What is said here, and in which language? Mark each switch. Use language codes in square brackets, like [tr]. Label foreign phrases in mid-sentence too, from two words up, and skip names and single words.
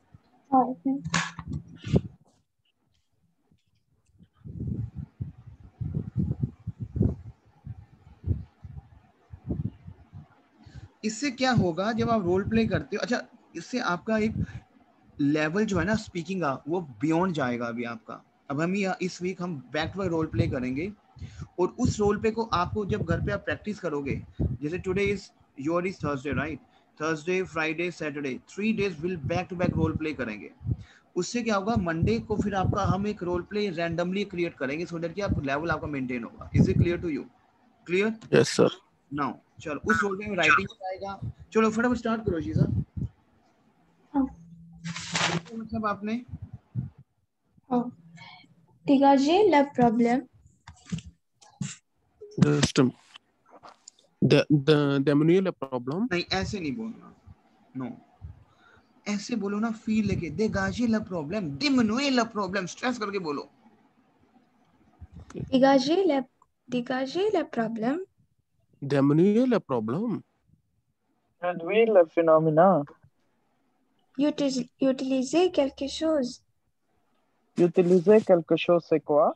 [hi] इससे क्या होगा जब आप रोल प्ले करते हो, अच्छा इससे आपका एक लेवल जो है ना स्पीकिंग का, वो बियॉन्ड जाएगा अभी आपका। अब हम इस वीक हम [en] back to back role play [hi] करेंगे और उस [en] role play [hi] को आपको जब घर पे आप प्रैक्टिस करोगे, जैसे [en] today is your is Thursday right, Thursday Friday Saturday 3 days will back to back role play करेंगे। [hi] उससे क्या होगा, मंडे को फिर आपका हम एक [en] role play randomly create [hi] करेंगे [en] so that [hi] कि आप लेवल आपका मेंटेन होगा। [en] Is it clear to you? Clear? yes sir. [hi] नाउ चलो उस [en] role play [hi] में राइटिंग आएगा। चलो फटाफट स्टार्ट करो जी सर। मतलब आपने [fr] Oh. Dégagez le problème. Just diminuer le problem. [hi] नहीं, ऐसे नहीं बोलना, नो ऐसे बोलो ना, फील लेके, [fr] dégager le problème, diminuer le problème, [hi] स्ट्रेस करके बोलो। [fr] Dégagez le problème. Diminuer le problem. Réduire le phénomène. Utiliser quelque chose. Utiliser quelque chose, c'est quoi?